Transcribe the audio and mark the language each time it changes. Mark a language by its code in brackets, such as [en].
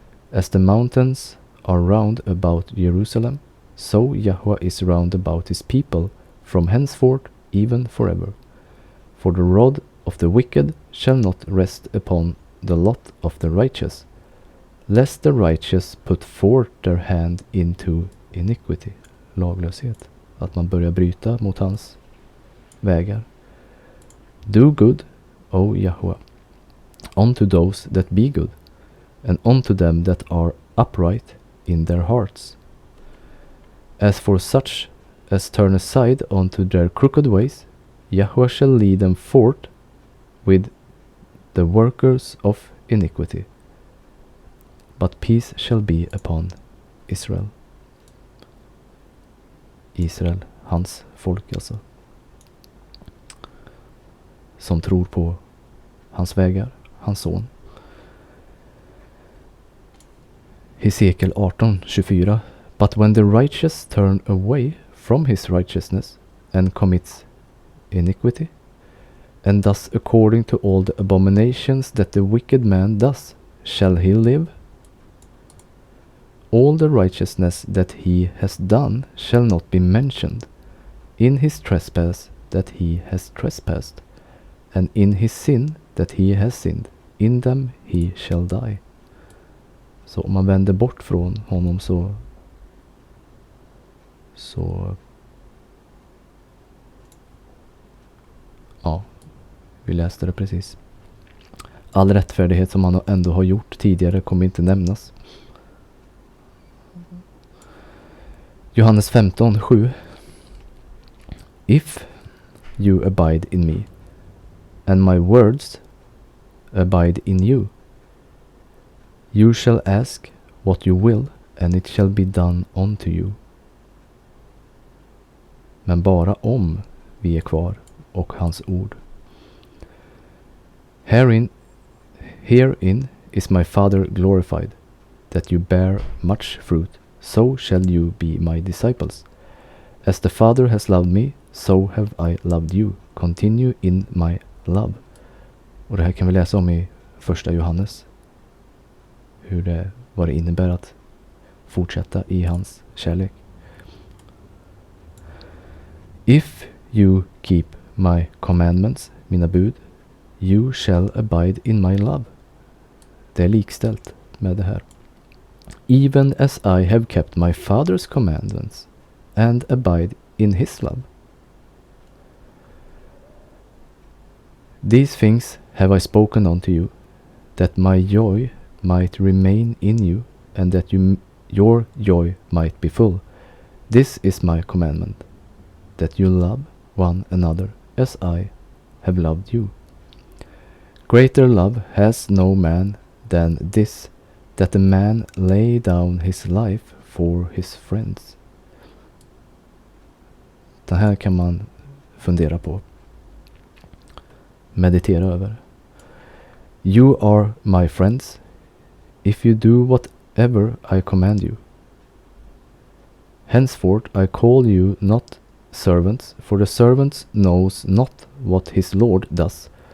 [en] As the mountains are round about Jerusalem, so Yahweh is round about his people, from henceforth even forever. For the rod of the wicked shall not rest upon the lot of the righteous, lest the righteous put forth their hand into iniquity. [sv] Laglöshet. Att man börjar bryta mot hans vägar. [en] Do good, O Yahweh, unto those that be good, and unto them that are upright in their hearts. As for such as turn aside unto their crooked ways, Yahweh shall lead them forth with the workers of iniquity. But peace shall be upon Israel. [sv] Israel, hans folk alltså. Som tror på hans vägar, hans son. Hesekiel 18:24. [en] But when the righteous turn away from his righteousness and commits iniquity, and does according to all the abominations that the wicked man does, shall he live? All the righteousness that he has done shall not be mentioned in his trespass that he has trespassed, and in his sin that he has sinned, in them he shall die. [sv] Så om man vänder bort från honom så ja, vi läste det precis. All rättfärdighet som han ändå har gjort tidigare kommer inte nämnas. Johannes 15:7. [en] If you abide in me, and my words abide in you, you shall ask what you will, and it shall be done unto you. [sv] Men bara om vi är kvar och hans ord. [en] Herein is my Father glorified, that you bear much fruit, so shall you be my disciples. As the Father has loved me, so have I loved you. Continue in my love. [sv] Och det här kan vi läsa om i första Johannes. Vad det innebär att fortsätta i hans kärlek. [en] If you keep my commandments, [sv] mina bud, [en] you shall abide in my love. [sv] Det är likställt med det här. [en] Even as I have kept my Father's commandments and abide in his love. These things have I spoken unto you, that my joy might remain in you, and that your joy might be full. This is my commandment, that you love one another as I have loved you. Greater love has no man than this, that a man lay down his life for his friends. [sv] Det här kan man fundera på. Meditera över. [en] You are my friends, if you do whatever I command you. Henceforth I call you not servants, for the servant knows not what his Lord does.